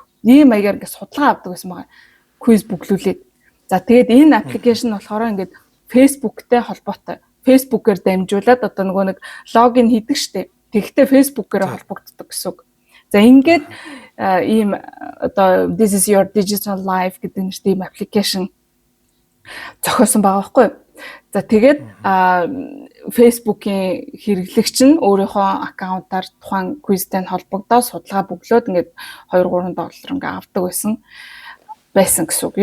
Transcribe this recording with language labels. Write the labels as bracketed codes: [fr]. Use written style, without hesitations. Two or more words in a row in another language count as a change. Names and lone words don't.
[mn] Ийм маягаар ингээд судалгаа авдаг байсан байгаа. Quiz бүглүүлээд. За, тэгээд энэ аппликейшн болохоор ингээд Facebook-тэй холбоотой. Facebook-ээр дамжуулаад одоо нөгөө нэг логин хийдэг штеп. Тэгэхдээ Facebook-ээр холбогддог гэсэн үг. За, ингээд ийм одоо This is your digital life гэдэг нэртэй ийм аппликейшн зохиосон байгаа байхгүй юу? За, тэгээд Facebook-ийн хэрэглэгч нь өөрийнхөө аккаунтаар тухайн quizтэй холбогдоод судалгаа бүглөөд ингээд $2-3 ингээд авдаг байсан гэсэн үг.